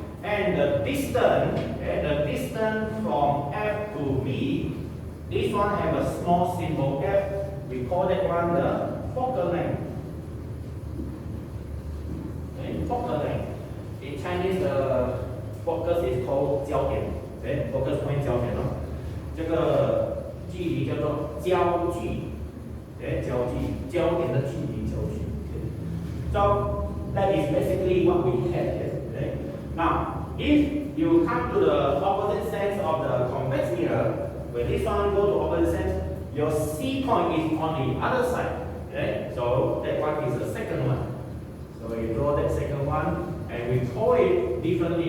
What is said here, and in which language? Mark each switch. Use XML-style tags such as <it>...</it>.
<en>And the distance from F to V, this one have a small symbol F. We call that one the focal length. Okay, focal length. In Chinese, the focus is called 焦点. Okay, focus point 焦点咯。</en> <zh>这个距离叫做焦距。 Okay, 焦距，焦点的距离，焦距。</zh> <en>Okay. So that is basically what we have here. Okay. Now, if you come to the opposite sense of the convex mirror, when this one go to opposite sense, your C point is on the other side. Okay? So that one is the second one. So we draw that second one and we call it differently.</en>